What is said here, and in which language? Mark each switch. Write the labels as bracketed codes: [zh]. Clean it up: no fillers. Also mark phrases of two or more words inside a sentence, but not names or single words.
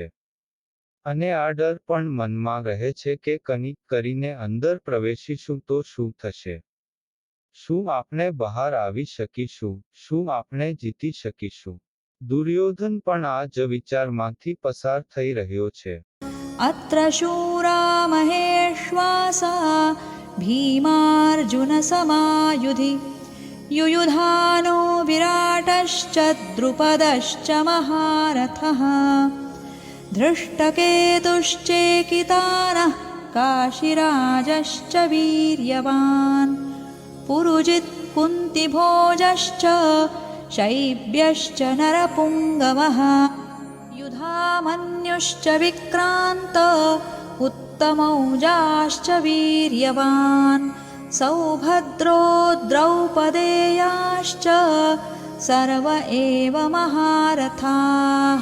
[gu] અને આ ડર પણ મનમાં રહે છે કે કંઈક કરીને અંદર પ્રવેશીશું તો શું થશે? શું આપણે બહાર આવી શકીશું? શું આપણે જીતી શકીશું? દુર્યોધન પણ આ જ વિચારમાંથી પસાર થઈ રહ્યો છે. [sa] अत्र शूरा महेश्वासा भीमार्जुनसमायुधि युयुधानो विराटश्च द्रुपदश्च महारथः धृष्टकेतुश्चेकितानः काशिराजश्च वीर्यवान् पुरुजित् कुन्तिभोजश्च शैब्यश्च नरपुङ्गवः युधामन्युश्च विक्रान्त उत्तमौजाश्च वीर्यवान् सौभद्रो द्रौपदेयाश्च सर्व एव महारथाः.